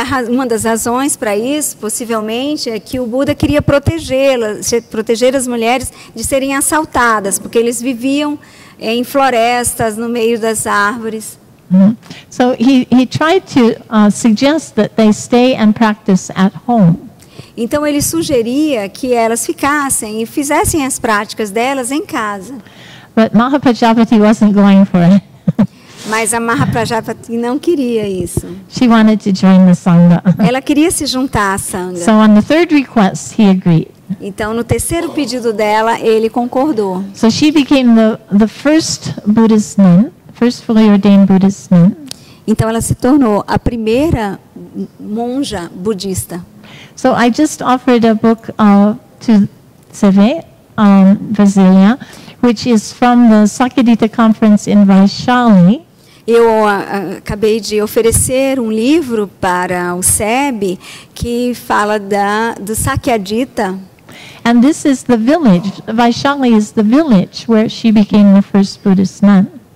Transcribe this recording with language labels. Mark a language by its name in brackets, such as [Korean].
[Portuguese] Uma das razões para isso, possivelmente, é que o Buda queria proteger as mulheres de serem assaltadas, porque eles viviam em florestas, no meio das árvores. [English] So he tried to suggest that they stay and practice at home. [Portuguese] Então ele sugeria que elas ficassem e fizessem as práticas delas em casa. [English] But Mahapajapati wasn't going for it. [Portuguese] Mas a Mahapajapati não queria isso. [English] She wanted to join the Sangha. [Portuguese] Ela queria se juntar à Sangha. [English] So on the third request, he agreed. [Portuguese] Então no terceiro pedido dela, ele concordou. [English] So she became the first Buddhist nun, first fully ordained Buddhist nun. [Portuguese] Então ela se tornou a primeira monja budista. [English] So I just offered a book to Seve, Brasilia, which is from the Sakyadhita conference in Vaishali. [Portuguese] Eu acabei de oferecer um livro para o SEB que fala do Sakyadhita. [English] And this is the village. Vaishali is the village where she became the first Buddhist nun.